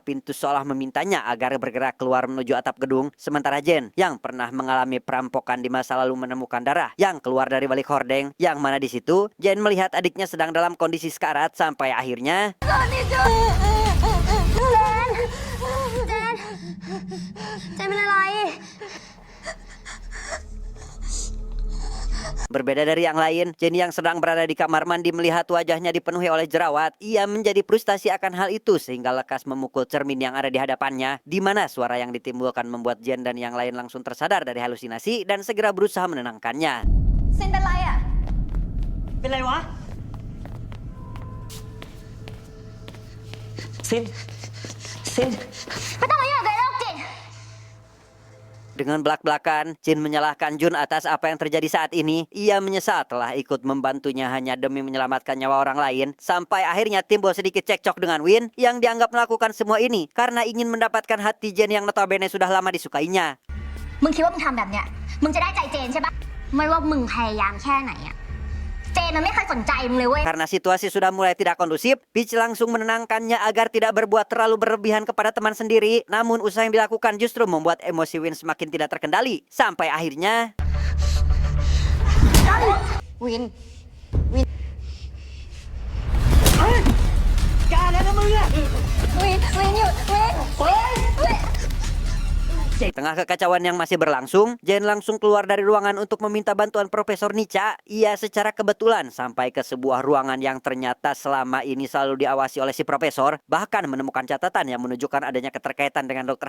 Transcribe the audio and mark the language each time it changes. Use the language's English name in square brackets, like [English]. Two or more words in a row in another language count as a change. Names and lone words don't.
[Indonesian] pintu seolah memintanya agar bergerak keluar menuju atap gedung, sementara Jen yang pernah mengalami perampokan di masa lalu menemukan darah yang keluar dari balik hordeng, yang mana di situ Jen melihat adiknya sedang dalam kondisi sekarat sampai akhirnya berbeda dari yang lain, Jen yang sedang berada di kamar mandi melihat wajahnya dipenuhi oleh jerawat. Ia menjadi frustasi akan hal itu sehingga lekas memukul cermin yang ada di hadapannya, di mana suara yang ditimbulkan membuat Jen dan yang lain langsung tersadar dari halusinasi dan segera berusaha menenangkannya. [Thai] ซินเป็นไรอ่ะ เป็นไรวะ ซิน ไม่ต้องมายุ่งกับไอ้โรคจิต [Indonesian] Dengan belak-belakan, Chin menyalahkan Jun atas apa yang terjadi saat ini. Ia menyesal telah ikut membantunya hanya demi menyelamatkan nyawa orang lain. Sampai akhirnya timbul sedikit cekcok dengan Win yang dianggap melakukan semua ini karena ingin mendapatkan hati Jen yang notabene sudah lama disukainya. [Thai] มึงคิดว่ามึงทำแบบเนี้ยมึงจะได้ใจเจนใช่ปะไม่ว่ามึงพยายามแค่ไหนอะเจนมันไม่เคยสนใจมึงเลยเว้ย [Indonesian] Karena situasi sudah mulai tidak kondusif, Peach langsung menenangkannya agar tidak berbuat terlalu berlebihan kepada teman sendiri. Namun usaha yang dilakukan justru membuat emosi Win semakin tidak terkendali. Sampai akhirnya [Thai] วิน กล้าแล้วนะมึงอะ วินหยุดวิน [Indonesian] di tengah kekacauan yang masih berlangsung, Jen langsung keluar dari ruangan untuk meminta bantuan Profesor Nica. Ia secara kebetulan sampai ke sebuah ruangan yang ternyata selama ini selalu diawasi oleh si profesor, bahkan menemukan catatan yang menunjukkan adanya keterkaitan dengan Dr.